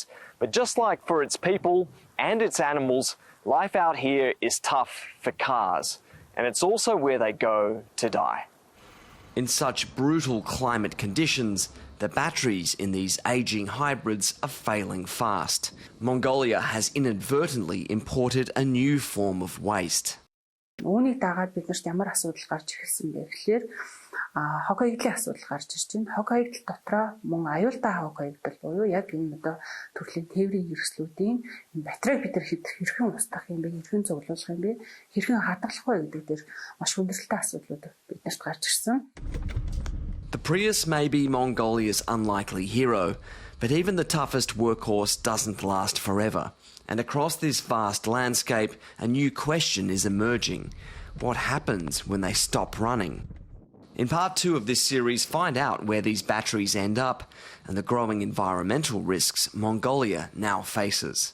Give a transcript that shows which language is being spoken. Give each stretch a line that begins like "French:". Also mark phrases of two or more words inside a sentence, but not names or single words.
English: But just like for its people and its animals, life out here is tough for cars, and it's also where they go to die. In such brutal climate conditions, the batteries in these ageing hybrids are failing fast. Mongolia has inadvertently imported a new form of waste.
Mongolian: Үүнийг дагаад биднэрт ямар асуудал гарч ирсэн бэ гэхээр хог хаягдлын асуудал гарч ирж байна. Хог хаягдал дотроо мөн аюултай хог хаягдал буюу яг энэ одоо төрлийн тээврийн хэрэгслүүдийн батарейг бид хэрхэн устгах юм бэ, хэрхэн цуглуулах юм бэ, хэрхэн хадгалах вэ гэдэг дээр маш хүндрэлтэй асуудлууд биднэрт гарч ирсэн.
English: The Prius may be Mongolia's unlikely hero, but even the toughest workhorse doesn't last forever. And across this vast landscape, a new question is emerging. What happens when they stop running? In part 2 of this series, find out where these batteries end up and the growing environmental risks Mongolia now faces.